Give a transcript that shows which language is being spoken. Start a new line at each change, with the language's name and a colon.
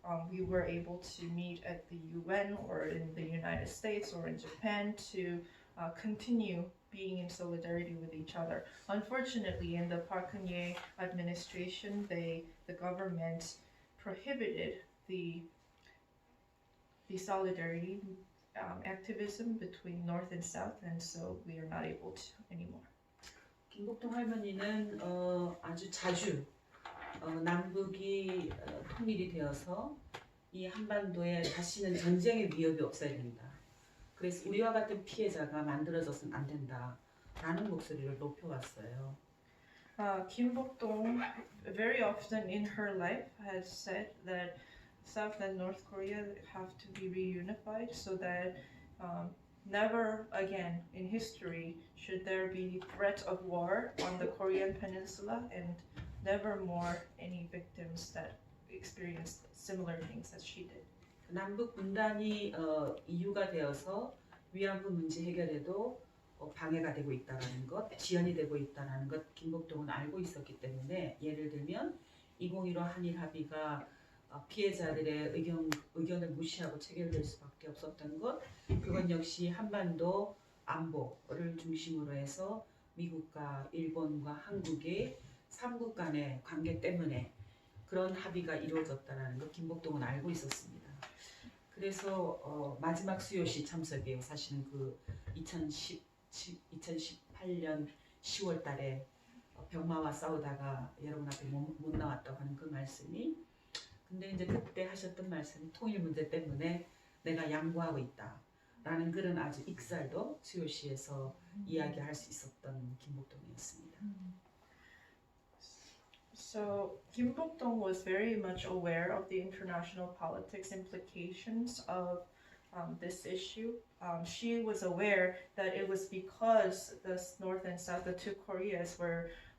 English: we were able to meet at the UN or in the United States or in Japan to continue being in solidarity with each other. Unfortunately, in the Park Geun-hye administration, the government prohibited the solidarity activism between North and South, and so we are not able to anymore.
Korean: 김복동 할머니는 아주 자주 남북이 통일이 되어서 이 한반도에 다시는 전쟁의 위협이 없어야 된다. 그래서 우리와 같은 피해자가 만들어져서는 안 된다라는 목소리를 높여왔어요.
English: Kim Bok Dong very often in her life has said that South and North Korea have to be reunified so that never again in history should there be threat of war on the Korean peninsula, and never more any victims that experienced similar things as she did.
Korean: 남북 분단이 이유가 되어서 위안부 문제 해결에도 방해가 되고 있다는 것, 지연이 되고 있다는 것 김복동은 알고 있었기 때문에, 예를 들면 2015 한일 합의가 피해자들의 의견을 무시하고 체결될 수밖에 없었던 것, 그건 역시 한반도 안보를 중심으로 해서 미국과 일본과 한국의 3국 간의 관계 때문에 그런 합의가 이루어졌다는 것 김복동은 알고 있었습니다. 그래서 마지막 수요시 참석이에요. 사실은 그 2018년 10월 달에 병마와 싸우다가 여러분 앞에 못 나왔다고 하는 그 말씀이, 근데 이제 그때 하셨던 말씀이 통일 문제 때문에 내가 양보하고 있다라는 그런 아주 익살도 수요시에서 이야기할 수 있었던 김복동이었습니다.
English: So Kim Bok Dong was very much aware of the international politics implications of this issue. She was aware that it was because the North and South, the two Koreas, were